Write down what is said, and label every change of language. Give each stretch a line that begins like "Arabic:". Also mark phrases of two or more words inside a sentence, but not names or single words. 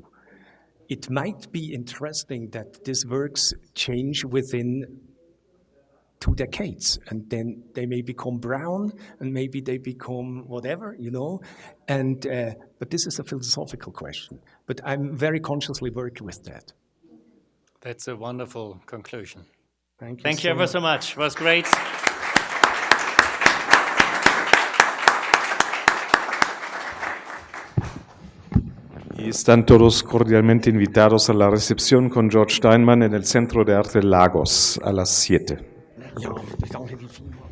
English: It might be interesting that these works change within 2 decades, and then they may become brown, and maybe they become whatever, and but this is a philosophical question. But I'm very consciously working with that. That's a wonderful conclusion. Thank you. Thank you ever so much. It was great.
Spanish: Y están todos cordialmente invitados a la recepción con George Steinmann en el Centro de Arte Lagos a las 7.
German: Ja, danke.